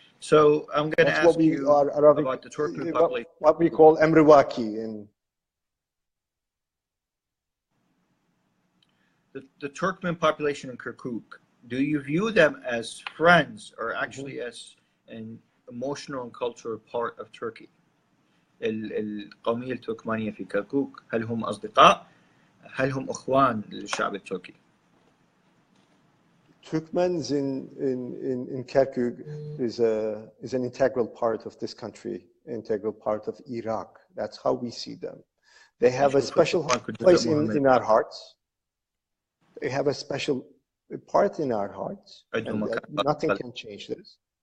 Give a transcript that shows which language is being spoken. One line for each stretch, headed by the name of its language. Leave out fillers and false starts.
English: So I'm going to ask you about the Turkmen population. What we call Emrivaki in the Turkmen population in Kirkuk. Do you view them as friends or actually as an emotional and cultural part of Turkey?
Arabic: القومية التركمانية في كركوك هل هم أصدقاء؟ هل هم إخوان للشعب التركي؟
English: Turkmens in Kirkuk is an integral part of this country, integral part of Iraq. That's how we see them. They have a special place in our hearts. They have a special part in our hearts. And nothing can change this.